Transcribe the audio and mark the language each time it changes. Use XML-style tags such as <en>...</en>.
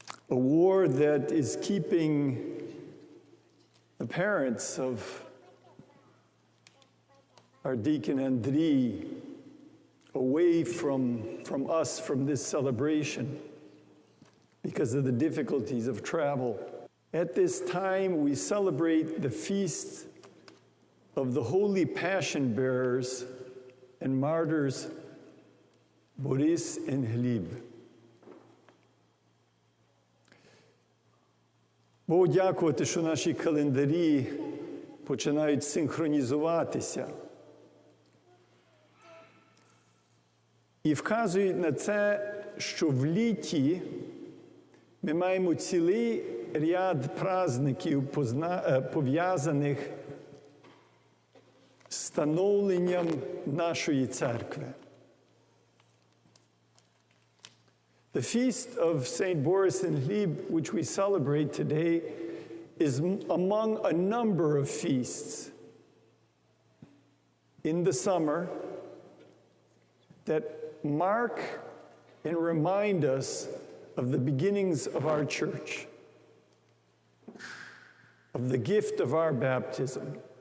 <en>A war that is keeping the parents of our deacon Andriy away from us, from this celebration, because of the difficulties of travel. At this time, we celebrate the feast of the Holy Passion Bearers and Martyrs Boris and Gleb.</en> <uk>Богу дякувати, що наші календарі починають синхронізуватися. І вказують на це, що в літі ми маємо цілий ряд праздників, пов'язаних з становленням нашої церкви.</uk> <en>The feast of St. Boris and Gleb, which we celebrate today, is among a number of feasts in the summer that mark and remind us of the beginnings of our church, of the gift of our baptism.</en>